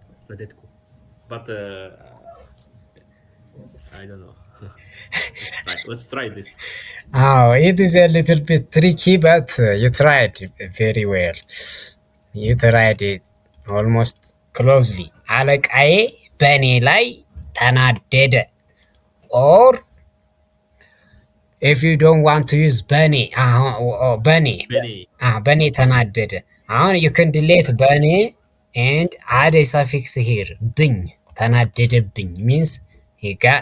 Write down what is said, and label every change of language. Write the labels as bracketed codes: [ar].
[en] ናደድኩ but I don't know. Let's try this. It is a little bit tricky, but you tried very well. You tried it almost closely. [am] አለቃዬ በእኔ ላይ ተናደደ or [en] if you don't want to use በኔ በኔ Benny. [am] በኔ ተናደደ አሁን [en] you can delete በኔ and add a suffix here ብኝ ተናደደብኝ means he got